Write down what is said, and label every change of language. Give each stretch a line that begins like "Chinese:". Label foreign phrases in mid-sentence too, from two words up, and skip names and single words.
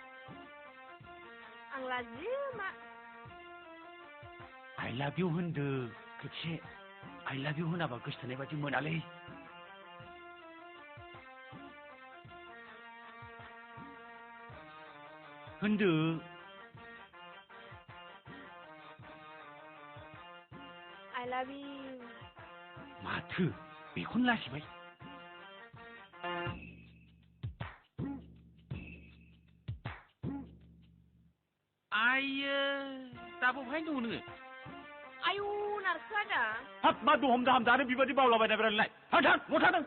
Bodo: आं लाजियो मा
English: I love you
Bodo: होनदो खेबसे
English: I love you
Bodo: होनाबा गोसोथोनाय बादि मोनालै होनदो
English: I love you.
Bodo: माथो बेखौनो लाजिबाय आइयो दाबो बहाय दङ नोङो आयु नारखोआ दा हाब मा दहम दाहाम दानो बेबादि बावलाबायना बेरायलाय थां थां न' थादों